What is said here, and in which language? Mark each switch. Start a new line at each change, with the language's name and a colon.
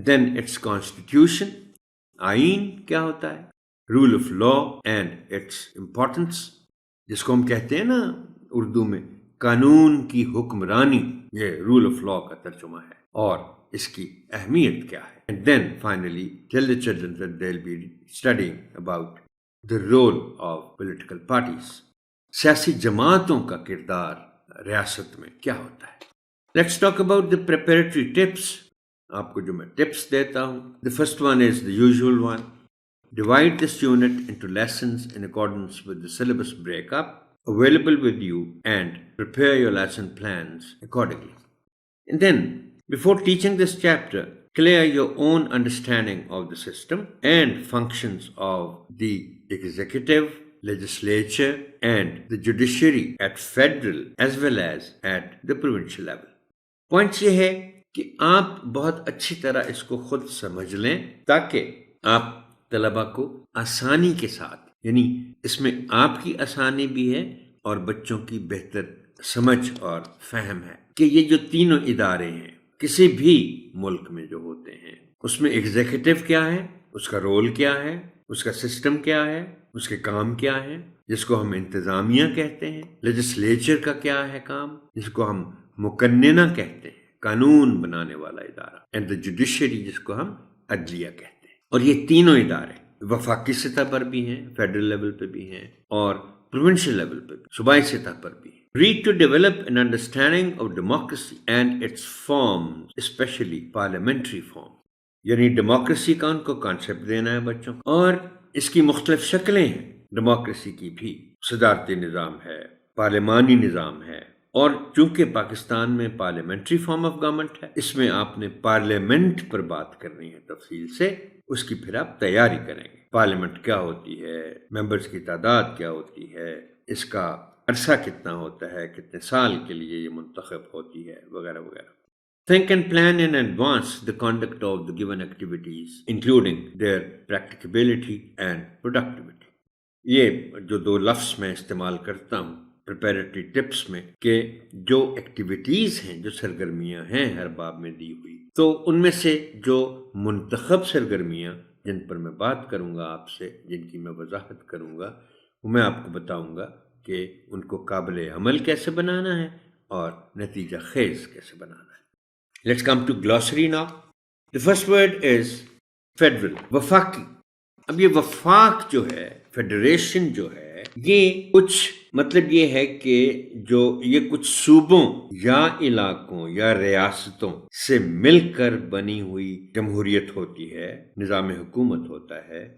English: then its constitution,
Urdu: آئین کیا ہوتا ہے،
English: rule of law and its importance,
Urdu: جس کو ہم کہتے ہیں نا اردو میں قانون کی حکمرانی، یہ رول آف لا کا ترجمہ ہے اور اس کی اہمیت کیا ہے.
English: And then finally tell the children that they will be studying about the role of political parties.
Urdu: سیاسی جماعتوں کا کردار ریاست میں کیا ہوتا ہے.
English: Let's talk about the preparatory tips.
Urdu: آپ کو جو میں ٹپس دیتا ہوں.
English: The first one is the usual one. Divide this unit into lessons in accordance with the syllabus breakup available with you and prepare your lesson plans accordingly. And then, before teaching this chapter, clear your own understanding of the system and functions of the executive, legislature, and the judiciary at federal as well as at the provincial level.
Urdu: Points یہ ہے کہ آپ بہت اچھی طرح اس کو خود سمجھ لیں تاکہ آپ طلبہ کو آسانی کے ساتھ، یعنی اس میں آپ کی آسانی بھی ہے اور بچوں کی بہتر سمجھ اور فہم ہے کہ یہ جو تینوں ادارے ہیں کسی بھی ملک میں جو ہوتے ہیں اس میں ایگزیکٹو کیا ہے، اس کا رول کیا ہے، اس کا سسٹم کیا ہے، اس کے کام کیا ہے، جس کو ہم انتظامیہ کہتے ہیں، لیجسلیچر کا کیا ہے کام، جس کو ہم مقننہ کہتے ہیں، قانون بنانے والا ادارہ،
English: and the judiciary
Urdu: جس کو ہم عدلیہ کہتے ہیں. اور یہ تینوں ادارے وفاقی سطح پر بھی ہیں، فیڈرل لیول پہ بھی ہیں اور پروونشل لیول پہ بھی، صوبائی سطح پر بھی ہیں.
English: Read to develop an understanding of democracy and its forms, especially parliamentary form.
Urdu: یعنی ڈیموکریسی کا ان کو کانسیپٹ دینا ہے بچوں کو، اور اس کی مختلف شکلیں ہیں ڈیموکریسی کی بھی. صدارتی نظام ہے، پارلیمانی نظام ہے، اور چونکہ پاکستان میں پارلیمنٹری فارم آف گورنمنٹ ہے، اس میں آپ نے پارلیمنٹ پر بات کرنی ہے تفصیل سے، اس کی پھر آپ تیاری کریں گے. پارلیمنٹ کیا ہوتی ہے، ممبرز کی تعداد کیا ہوتی ہے، اس کا عرصہ کتنا ہوتا ہے، کتنے سال کے لیے یہ منتخب ہوتی ہے، وغیرہ وغیرہ.
English: Think and plan in advance the conduct of the given activities, including their practicability and productivity.
Urdu: یہ جو دو لفظ میں استعمال کرتا ہوں پریپیریٹری ٹپس میں، کہ جو ایکٹیویٹیز ہیں، جو سرگرمیاں ہیں ہر باب میں دی ہوئی، تو ان میں سے جو منتخب سرگرمیاں جن پر میں بات کروں گا آپ سے، جن کی میں وضاحت کروں گا، وہ میں آپ کو بتاؤں گا کہ ان کو قابل عمل کیسے بنانا ہے اور نتیجہ خیز کیسے بنانا ہے.
English: Let's come to glossary now. The first word is federal, وفاقی.
Urdu: اب یہ وفاق جو ہے، فیڈریشن جو ہے، یہ کچھ مطلب یہ ہے کہ جو یہ کچھ صوبوں یا علاقوں یا ریاستوں سے مل کر بنی ہوئی جمہوریت ہوتی ہے، نظام حکومت ہوتا ہے.